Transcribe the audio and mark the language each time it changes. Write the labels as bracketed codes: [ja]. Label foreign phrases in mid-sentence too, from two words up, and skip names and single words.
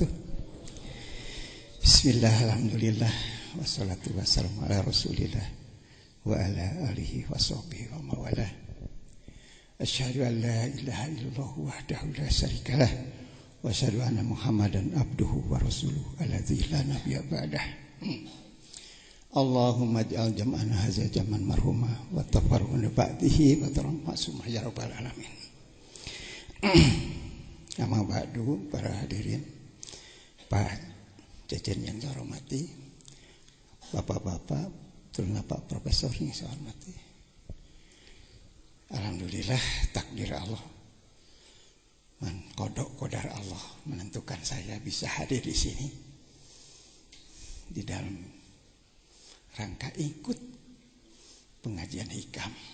[ar] بسم الله، الحمد لله، والصلاة والسلام على رسول الله وعلى آله وصحبه وموالاه. أشهد أن لا إله إلا الله وحده لا شريك له وأشهد أن محمدا عبده ورسوله الذي لا نبي بعده. اللهم اجعل جمعنا هذا جمعا مرحوما وتفرقنا بعده وتارم معصومة يا رب العالمين. أما بعد, [id] para hadirin, Pak Cecen yang saya hormati, Bapak-bapak, terutama Pak Profesor yang saya hormati. Alhamdulillah, takdir Allah, kodar Allah menentukan saya bisa hadir di sini di dalam rangka ikut pengajian hikam.